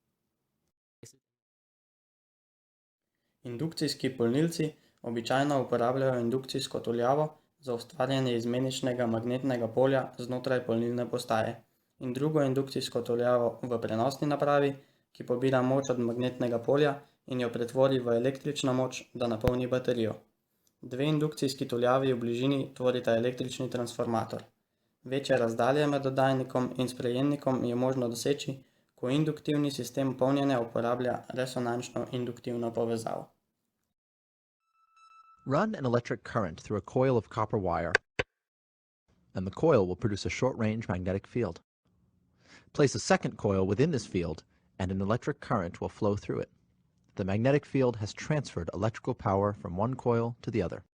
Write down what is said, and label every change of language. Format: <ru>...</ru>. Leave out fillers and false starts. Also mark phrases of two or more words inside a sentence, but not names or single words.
<sl>Indukcijski polnilci običajno uporabljajo indukcijsko tuljavo za ustvarjanje izmeničnega magnetnega polja znotraj polnilne postaje in drugo indukcijsko tuljavo v prenosni napravi, ki pobira moč od magnetnega polja in jo pretvori v električno moč, da napolni baterijo. Dve indukcijski tuljavi v bližini tvorita električni transformator. Večje razdalje med oddajnikom in sprejemnikom je možno doseči, ko induktivni sistem polnjenja uporablja resonančno induktivno povezavo.</sl> <en>Run an electric current through a coil of copper wire, and the coil will produce a short-range magnetic field. Place a second coil within this field, and an electric current will flow through it. The magnetic field has transferred electrical power from one coil to the other.</en>